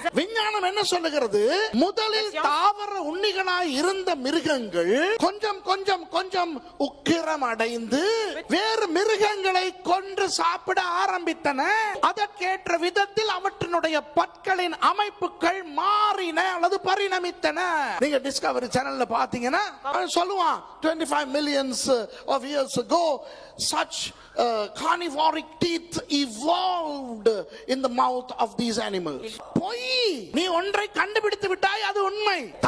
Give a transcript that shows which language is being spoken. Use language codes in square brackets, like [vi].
[ta] விஞ்ஞானம் என்ன சொல்லுகிறது? முதலில் தாவர உண்ணிகளாய் இருந்த மிருகங்கள் கொஞ்சம் கொஞ்சம் கொஞ்சம் உக்கிரம் அடைந்து வேறு மிருகங்களை கொன்று சாப்பிட ஆரம்பித்தன. அதற்கேற்ற விதத்தில் அவற்றினுடைய பற்களின் அமைப்புகள் மாறின அல்லது பரிணமித்தன. நீங்க டிஸ்கவரி சேனல்ல பாத்தீங்கன்னா சொல்லுவான் [en] 25 millions of years ago such carnivoric teeth evolved in the mouth of these animals. [ta] பொய். நீ ஒன்றை கண்டுபிடித்து விட்டாய், அது உண்மை.